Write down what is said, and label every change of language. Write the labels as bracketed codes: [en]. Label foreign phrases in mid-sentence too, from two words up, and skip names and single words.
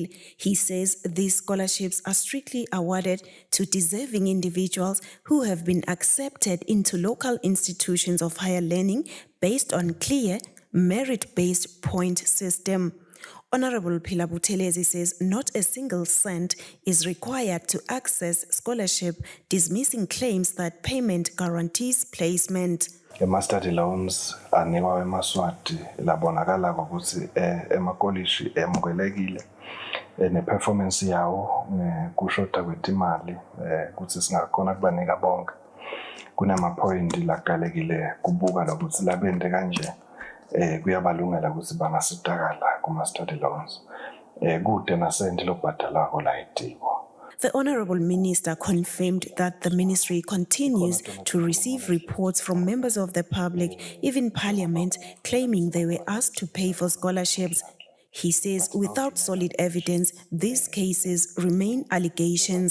[en] He says these scholarships are strictly awarded to deserving individuals who have been accepted into local institutions of higher learning based on clear, merit-based point system. Honourable Philip Telezi says not a single cent is required to access scholarship, dismissing claims that payment guarantees placement. [ss] Ama- [en] study loans [ss] anikwa eMaswati labonakala ngokuthi emakolishi emukelekile ne-performance yawo kushoda kwetimali ukuthi singakhona kubanika bonke. Kunama-point laqalekile kubuka lokuthi labende kanje kuyabalungela ukuthi bangasizakala kuma- [en] study loans [ss] kude nasente lokubhadalako la idiko. [en] The Honourable Minister confirmed that the ministry continues to receive reports from members of the public, even Parliament, claiming they were asked to pay for scholarships. He says without solid evidence, these cases remain allegations.